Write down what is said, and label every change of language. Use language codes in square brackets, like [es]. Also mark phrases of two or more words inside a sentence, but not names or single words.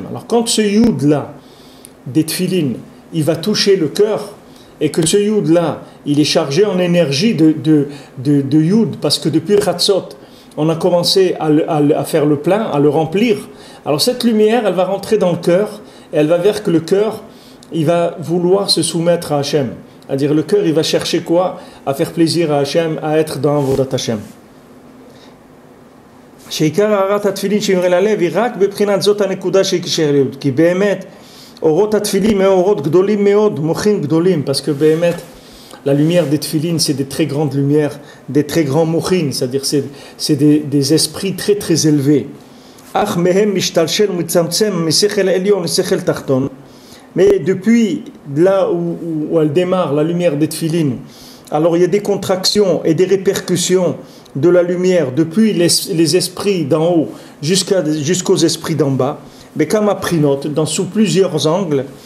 [fr] Alors quand ce Yud là, des Tfilin, il va toucher le cœur, et que ce Yud là, il est chargé en énergie de Yud, parce que depuis Chatzot, on a commencé à faire le plein, à le remplir. Alors cette lumière, elle va rentrer dans le cœur, et elle va vers que le cœur, il va vouloir se soumettre à Hashem. C'est-à-dire le cœur, il va chercher quoi? À faire plaisir à Hashem, à être dans [he] עבודת השם. שעיקר הארת התפילין שיורה ללב היא רק בבחינת זאת הנקודה שיקשר ליוד, כי באמת אורות התפילין מאורות גדולים מאוד, מוחים גדולים, [fr] parce que באמת la lumière des tefilines c'est des très grandes lumières, des très grands mochin, c'est-à-dire c'est des esprits très très élevés. [he] אך מהם משתלשל ומצמצם משכל עליון לשכל תחתון. [fr] Mais depuis là où elle démarre, la lumière des tefilines, alors il y a des contractions et des répercussions de la lumière depuis les esprits d'en haut jusqu'aux esprits d'en bas, mais comme a pris note, sous plusieurs angles,